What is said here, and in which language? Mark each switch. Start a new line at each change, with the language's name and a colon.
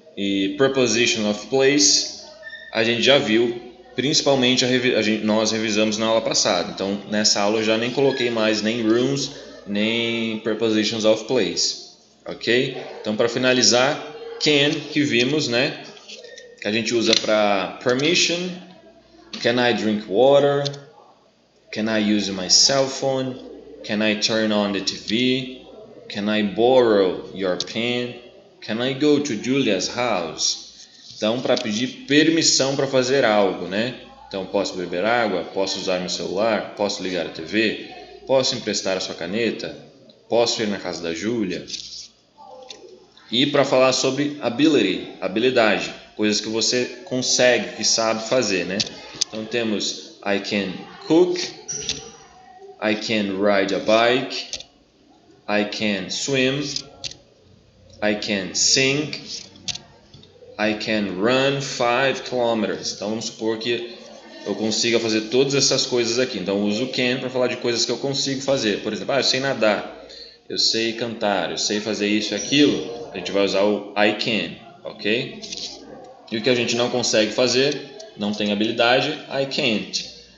Portuguese: E preposition of place, a gente já viu, principalmente nós revisamos na aula passada. Então nessa aula eu já nem coloquei mais nem rooms, nem prepositions of place, ok? Então para finalizar, can, que vimos, né? Que a gente usa para
English: permission, can I drink water, can I use my cell phone, can I turn on the TV, can I borrow your pen, can I go to Julia's house.
Portuguese: Então para pedir permissão para fazer algo, né? Então posso beber água, posso usar meu celular, posso ligar a TV, posso emprestar a sua caneta, posso ir na casa da Júlia. E para falar sobre ability, habilidade, coisas que você consegue, que sabe fazer, né? Então temos
English: I can cook, I can ride a bike, I can swim, I can sing, I can run 5 kilometers.
Portuguese: Então vamos supor que eu consiga fazer todas essas coisas aqui. Então eu uso can para falar de coisas que eu consigo fazer. Por exemplo, eu sei nadar, eu sei cantar, eu sei fazer isso e aquilo. A gente vai usar o I can, ok? E o que a gente não consegue fazer, não tem habilidade, I can't.